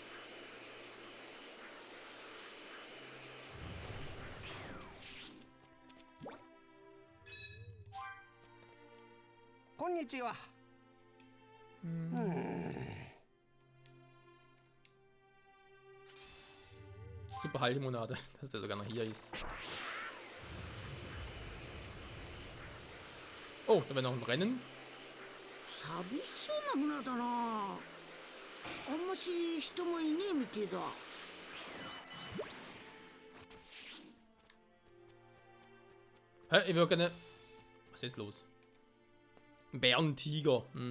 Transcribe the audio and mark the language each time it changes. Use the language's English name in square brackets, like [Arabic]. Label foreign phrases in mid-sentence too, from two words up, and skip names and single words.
[German] Konnichiwa. Super Heillimonade, dass der sogar noch hier ist. Oh, da wäre noch ein Rennen. [Japanese] 寂しそうな村だな。あんまし人もいねえみてえだ。 [German] Hä, ich will gerne... Was ist jetzt los? Ein Bärentiger.